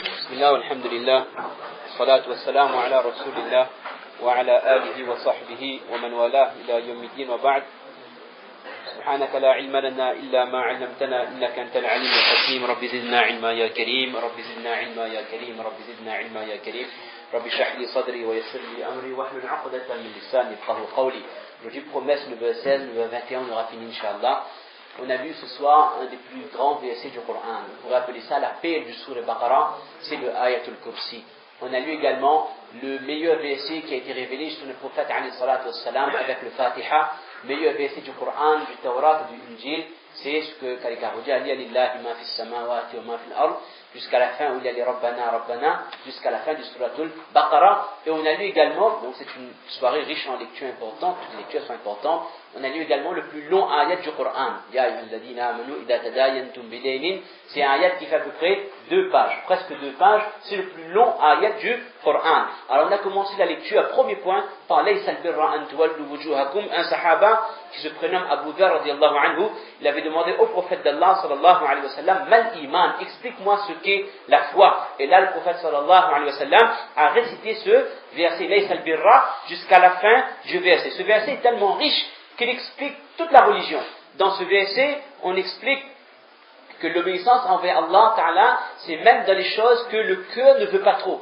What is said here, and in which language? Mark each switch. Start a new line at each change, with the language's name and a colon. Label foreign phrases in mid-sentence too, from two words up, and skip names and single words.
Arabic: بسم الله والحمد لله والصلاة والسلام على رسول الله وعلى آله وصحبه ومن والاه إلى يوم الدين وبعد سبحانك لا علم لنا إلا ما علمتنا إنك أنت العليم الحكيم رب زدنا علما يا كريم رب زدنا علما يا كريم رب زدنا علما يا كريم رب اشرح لي صدري ويسر لي أمري واحلل عقدة من لساني يفقهوا قولي.
French: Je dis promesse, le verset 16, le verset 21, on aura fini, Inch'Allah. On a vu ce soir un des plus grands versets du Coran. On pourrait appeler ça la paix du Sourate Baqarah, c'est le Ayatul Kursi. On a lu également le meilleur verset qui a été révélé sur le prophète
Arabic: عليه الصلاة والسلام
French: avec le Fatiha, meilleur verset du Coran, du Tawrat et du Injil, c'est ce que Kalikarouja a dit
Arabic: لله ما في السماوات وما في الأرض,
French: jusqu'à la fin où il y a les
Arabic: ربنا ربنا,
French: jusqu'à la fin du Suratul Baqarah. Et on a lu également, donc c'est une soirée riche en lectures importantes, toutes les lectures sont importantes. On a lu également le plus long ayat du Coran.
Arabic: يا أيها الذين آمنوا إذا تداينتم بدين.
French: C'est un ayat qui fait à peu près 2 pages, presque 2 pages. C'est le plus long ayat du Coran. Alors on a commencé la lecture, premier point, par
Arabic: ليس البر أن تولوا وجوهكم.
French: Un sahaba qui se prénomme Abu Dharr
Arabic: رضي الله عنه,
French: il avait demandé au prophète d'Allah
Arabic: صلى الله عليه وسلم, ما الإيمان,
French: explique-moi ce qu'est la foi. Et là le prophète
Arabic: صلى الله عليه وسلم
French: a récité ce verset
Arabic: ليس البر
French: jusqu'à la fin du verset. Ce verset est tellement riche qu'il explique toute la religion. Dans ce verset, on explique que l'obéissance envers Allah Ta'ala, c'est même dans les choses que le cœur ne veut pas trop.